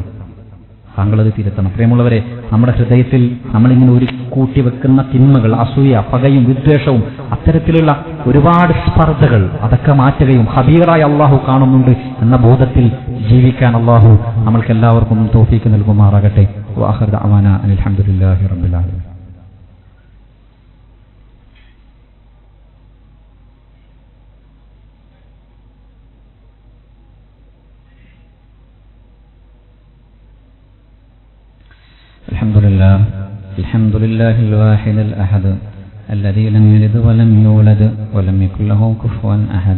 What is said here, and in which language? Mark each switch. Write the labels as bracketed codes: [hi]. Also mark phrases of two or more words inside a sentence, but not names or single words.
[ml] പ്രിയമുള്ളവരെ, നമ്മുടെ ഹൃദയത്തിൽ നമ്മളിങ്ങനെ ഒരു കൂട്ടിവെക്കുന്ന തിന്മകൾ, അസൂയ, പകയും വിദ്വേഷവും, അത്തരത്തിലുള്ള ഒരുപാട് സ്പർദ്ധകൾ, അതൊക്കെ മാറ്റുകയും ഖബീറായ അള്ളാഹു കാണുന്നുണ്ട് എന്ന ബോധത്തിൽ ജീവിക്കാൻ അള്ളാഹു നമ്മൾക്ക് എല്ലാവർക്കും തൗഫീഖ് നൽകുമാറാകട്ടെ. [ar] وآخر دعوانا الحمد لله رب العالمين. الحمد لله الواحد الأحد الذي لم يلد ولم يولد ولم يكن له كفوا أحد.